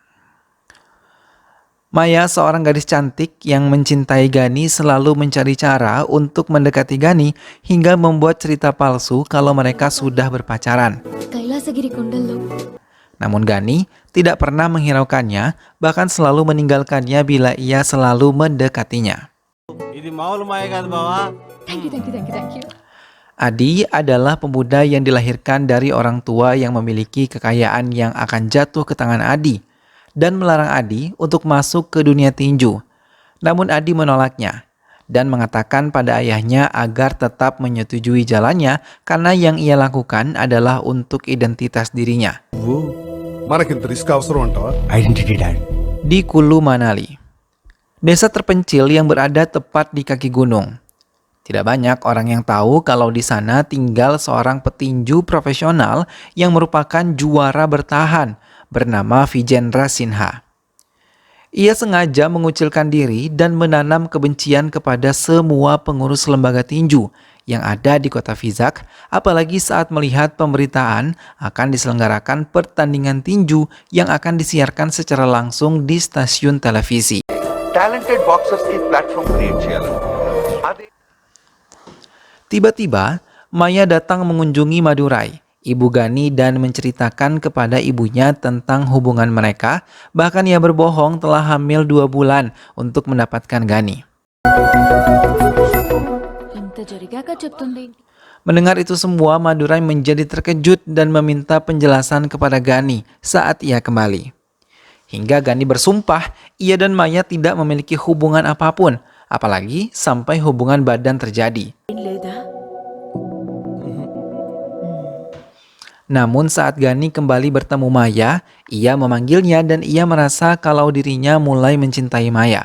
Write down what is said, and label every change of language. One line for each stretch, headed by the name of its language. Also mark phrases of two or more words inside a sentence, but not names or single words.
Indonesian: Maya, seorang gadis cantik yang mencintai Gani, selalu mencari cara untuk mendekati Gani hingga membuat cerita palsu kalau mereka sudah berpacaran. Namun Gani tidak pernah menghiraukannya, bahkan selalu meninggalkannya bila ia selalu mendekatinya.
English: Thank you.
Indonesian: Adi adalah pemuda yang dilahirkan dari orang tua yang memiliki kekayaan yang akan jatuh ke tangan Adi. dan melarang Adi untuk masuk ke dunia tinju. Namun Adi menolaknya dan mengatakan pada ayahnya agar tetap menyetujui jalannya karena yang ia lakukan adalah untuk identitas dirinya.
Telugu: మనకింత రిస్క్ అవసరం అంటావా?
English: identity dad.
Indonesian: Di Kulu Manali, desa terpencil yang berada tepat di kaki gunung. Tidak banyak orang yang tahu kalau di sana tinggal seorang petinju profesional yang merupakan juara bertahan bernama Vijendra Sinha. Ia sengaja mengucilkan diri dan menanam kebencian kepada semua pengurus lembaga tinju yang ada di kota Vizag, apalagi saat melihat pemberitaan akan diselenggarakan pertandingan tinju yang akan disiarkan secara langsung di stasiun televisi.
English: Talented boxers
Telugu: ఈ
English: platform create
Telugu: చేయాలి.
Indonesian: Tiba-tiba, Maya datang mengunjungi Madurai, Ibu Gani, dan menceritakan kepada ibunya tentang hubungan mereka. Bahkan ia berbohong telah hamil 2 bulan untuk mendapatkan Gani.
Telugu: ఇంత జరిగాక చెప్తుంది.
Indonesian: Mendengar itu semua, Madurai menjadi terkejut dan meminta penjelasan kepada Gani saat ia kembali. Hingga Gani bersumpah, ia dan Maya tidak memiliki hubungan apapun, apalagi sampai hubungan badan terjadi.
Telugu: లేదా
Indonesian: Namun saat Gani kembali bertemu Maya, ia memanggilnya dan ia merasa kalau dirinya mulai mencintai Maya.